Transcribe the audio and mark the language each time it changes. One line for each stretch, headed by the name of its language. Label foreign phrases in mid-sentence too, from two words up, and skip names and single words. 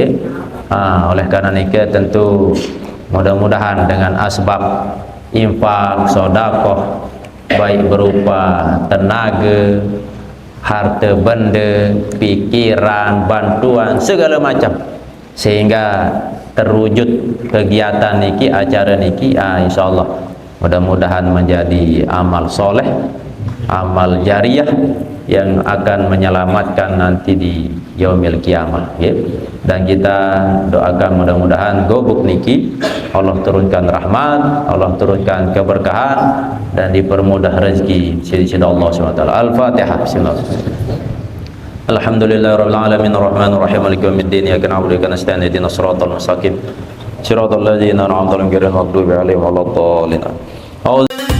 Indonesian: Oleh karena niki tentu mudah-mudahan dengan asbab infak, sedekah baik berupa tenaga, harta benda, pikiran, bantuan segala macam, sehingga terwujud kegiatan niki, acara niki, insyaallah mudah-mudahan menjadi amal soleh, amal jariah yang akan menyelamatkan nanti di
Arabic: يوم القيامة
Indonesian: ya. Dan kita doakan mudah-mudahan gobuk niki Allah turunkan rahmat, Allah turunkan keberkahan dan dipermudah rezeki sisi Allah SWT. Al-Fatihah.
Arabic: Bismillah. الحمد لله رب العالمين الرحمن الرحيم مالك يوم الدين إياك نعبد وإياك نستعين اهدنا الصراط المستقيم صراط الذين أنعمت عليهم غير المغضوب عليهم ولا الضالين.